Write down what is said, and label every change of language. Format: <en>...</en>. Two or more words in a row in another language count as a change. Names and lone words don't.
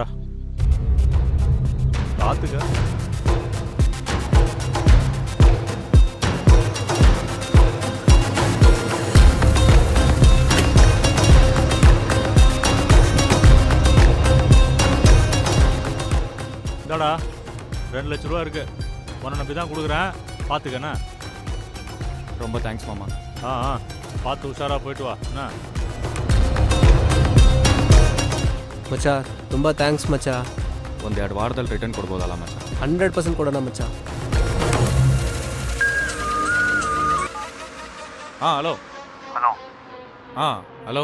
<ta>பார்த்துக்க. இதாடா 2 லட்ச ரூபா இருக்கு. உன்னை நம்பி தான் கொடுக்குறேன், பார்த்துக்கண்ணா. ரொம்ப தேங்க்ஸ் மாமா. பார்த்து உஷாராக போயிட்டு வா. என்ன</ta> <kn>ಮಚ್ಚ ತುಂಬ ಥ್ಯಾಂಕ್ಸ್ ಮಚ್ಚ. ಒಂದು 2 ವಾರದಲ್ಲಿ ರಿಟರ್ನ್ ಕೊಡ್ಬೋದಲ್ಲ ಮಚ್ಚ? 100% ಕೊಡೋಣ ಮಚ್ಚ. ಹಲೋ. ಹಲೋ</kn>